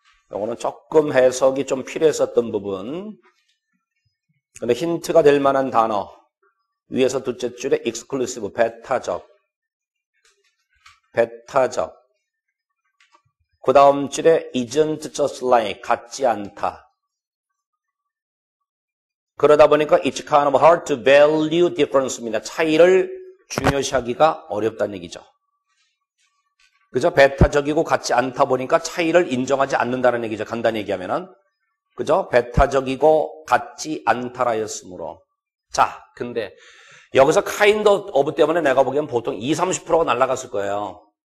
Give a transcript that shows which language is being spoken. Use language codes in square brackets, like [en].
[ko] 이거는 조금 해석이 좀 필요했었던 부분. 근데 힌트가 될 만한 단어. 위에서 둘째 줄에 exclusive, 배타적. [en] 그 다음 줄에 isn't just like, [ko] 같지 않다. 그러다 보니까 [en] it's kind of hard to value difference입니다. [ko] 차이를 중요시하기가 어렵다는 얘기죠. 그죠? 베타적이고 같지 않다 보니까 차이를 인정하지 않는다는 얘기죠. 간단히 얘기하면은. 그죠? 베타적이고 같지 않다라였으므로. 자, 근데 여기서 kind of 때문에 내가 보기엔 보통 20-30%가 날아갔을 거예요.